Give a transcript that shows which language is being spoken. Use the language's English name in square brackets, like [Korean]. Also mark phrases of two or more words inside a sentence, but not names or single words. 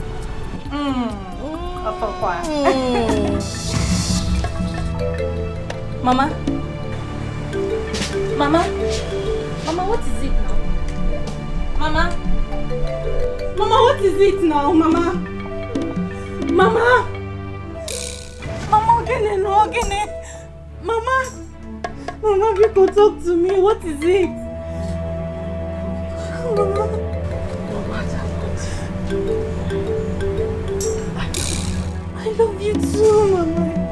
[English] Mama, what is it now? Mama, what is it now, Mama? Mama, again. Mama, people talk to me. What is it? Mama. I love you too, Mama.